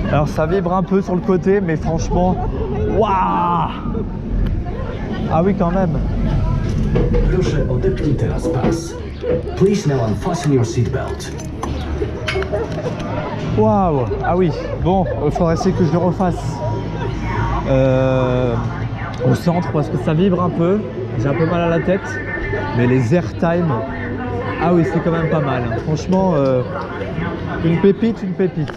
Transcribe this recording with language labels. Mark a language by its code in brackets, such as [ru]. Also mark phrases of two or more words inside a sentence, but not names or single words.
[fr] ça vibre un peu sur le côté, mais franchement, waouh! Ah oui, quand même. [pl] Proszę odepnij teraz pas. [en] Please now unfasten your seatbelt. [fr] Waouh! Ah oui, bon, il faudrait essayer que je le refasse au centre parce que ça vibre un peu. J'ai un peu mal à la tête, mais les airtime, ah oui, c'est quand même pas mal. Franchement, une pépite, une pépite.